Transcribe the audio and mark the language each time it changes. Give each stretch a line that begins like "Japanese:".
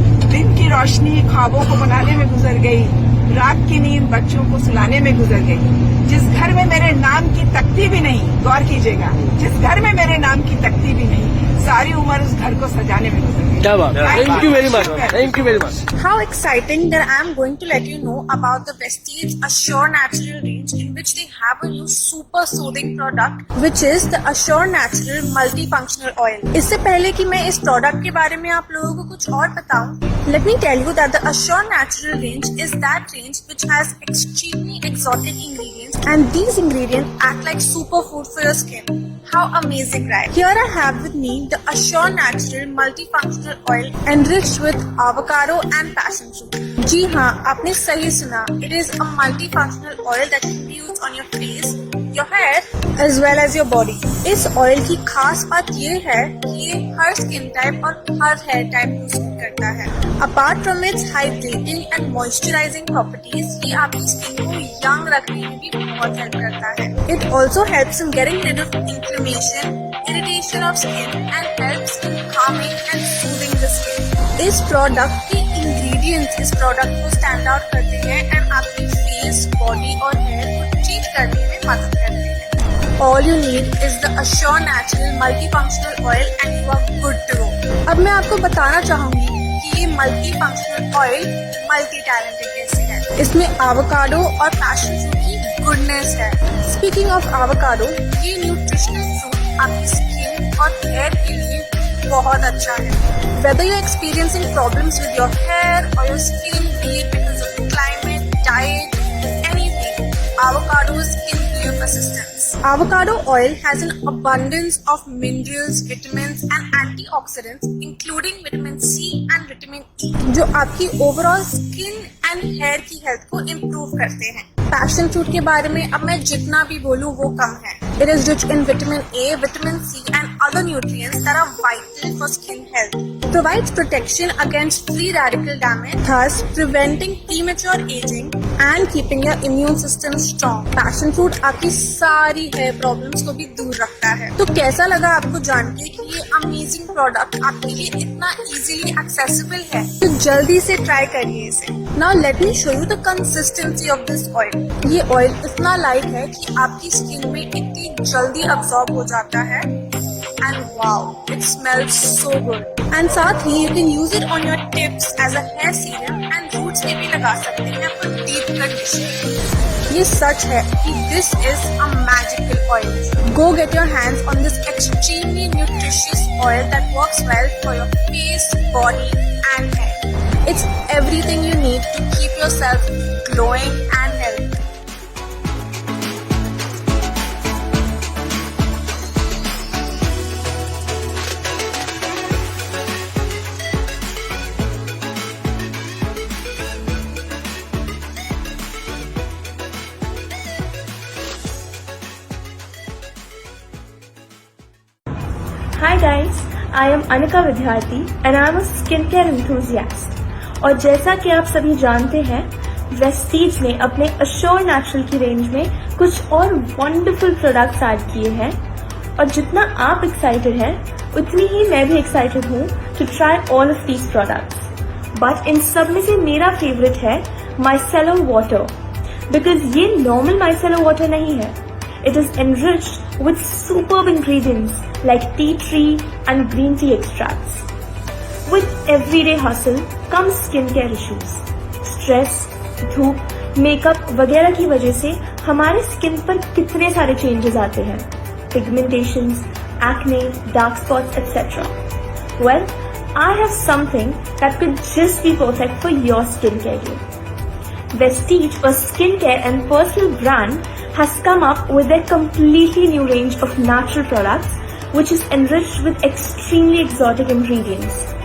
Hindi: दिन की रोशनी ख्वाबों को बनाने में गुजर गई, रात की नींद बच्चों को सुलाने में गुजर गई। जिस घर में मेरे नाम की तख्ती भी नहीं, गौर कीजिएगा, जिस घर में मेरे नाम की तख्ती भी नहीं, सारी उम्र उस घर को सजाने में गुजर गई। क्या बात है,
English: Thank you very much, thank you very much. How exciting that I am going to let you know about the Vestige Assure Natural range, in which they have a new super soothing product, which is the Assure Natural Multifunctional Oil.
Hindi: इससे पहले कि मैं इस product के बारे में आप लोगों को कुछ और बताऊं,
English: let me tell you that the Assure Natural range is that range which has extremely exotic ingredients, and these ingredients act like superfood for your skin. How amazing, right? Here I have with me the Assure Natural Multifunctional Oil enriched with avocado and passion fruit.
Hindi: जी हाँ, आपने सही सुना.
English: It is a multifunctional oil that can be used on your face, your hair, as well as your body.
Hindi: इस oil की खास बात ये है कि ये हर स्किन टाइप और हर हेयर टाइप को सूट करता है.
English: Apart from its hydrating and moisturizing properties,
Hindi: ये आपकी स्किन को यंग रखने में भी बहुत हेल्प करता है.
English: It also helps in getting rid of inflammation, irritation of skin, and helps in calming and soothing the skin.
Hindi: इस प्रोडक्ट के इंग्रेडिएंट्स इस प्रोडक्ट को स्टैंड आउट करते हैं एंड आपकी फेस, बॉडी और हेयर को ट्रीट करने में मदद करते हैं.
English: All you need is the Assure Natural Multifunctional Oil and you are good to go.
Hindi: अब मैं आपको बताना चाहूंगी कि ये मल्टीफंक्शनल ऑयल मल्टी टैलेंटेड कैसे है. इसमें एवोकाडो और पैशन फ्रूट की गुडनेस है.
English: speaking of avocado,
Hindi: ये न्यूट्रिशनल फ्रूट आपकी स्किन और हेयर के लिए बहुत अच्छा है.
English: Whether you're experiencing problems with your hair or your skin, be it because of climate, diet, anything, avocado is in your assistance. Avocado oil has an abundance of minerals, vitamins and antioxidants, including vitamin C and vitamin E,
Hindi: जो आपकी
English: overall skin and hair की health को improve
Hindi: करते हैं. Passion fruit के बारे में अब मैं जितना भी बोलूँ वो कम है.
English: It is rich in vitamin A, vitamin C and other nutrients that are vital for skin health. Provides protection against free radical damage, thus preventing premature aging and keeping your immune system strong.
Hindi: Passion fruit आपकी सारी hair problems को भी दूर रखता है. तो कैसा लगा आपको जान के कि ये अमेजिंग प्रोडक्ट आपके लिए इतना इजीली एक्सेसिबल है? तो जल्दी से ट्राई करिए इसे.
English: Now let me show you the consistency of this oil.
Hindi: ये ऑयल इतना लाइट है कि आपकी स्किन में इतनी जल्दी अब्सॉर्ब हो जाता है.
English: And wow, it smells so good. And
Hindi: साथ ही
English: you can use it on your tips as a hair serum and roots
Hindi: में भी लगा सकते हैं
English: for deep conditioning.
Hindi: ये सच है कि
English: this is a magical oil. Go get your hands on this extremely nutritious oil that works well for your face, body and hair. It's everything you need to keep yourself glowing and healthy. Hi guys, I am Anika Vidyarthi and I am a skincare enthusiast.
Hindi: और जैसा कि आप सभी जानते हैं, Vestige ने अपने assure natural की रेंज में कुछ और वंडरफुल प्रोडक्ट्स ऐड किए हैं. और जितना आप एक्साइटेड हैं, उतनी ही मैं भी एक्साइटेड हूँ
English: To try all of these products.
Hindi: But in सब में से मेरा फेवरेट है माइसेलो वाटर, बिकॉज ये नॉर्मल माइसेलो वाटर नहीं है.
English: It is enriched with superb ingredients like tea tree and green tea extracts. With everyday hustle comes skincare issues.
Hindi: Stress, धूप, makeup वगैरह की वजह से हमारे स्किन पर कितने सारे चेंजेस आते हैं.
English: Pigmentations, acne, dark spots, etc. Well, I have something that could just be perfect for your skincare game. Vestige, a skincare and personal brand, has come up with a completely new range of natural products which is enriched with extremely exotic ingredients.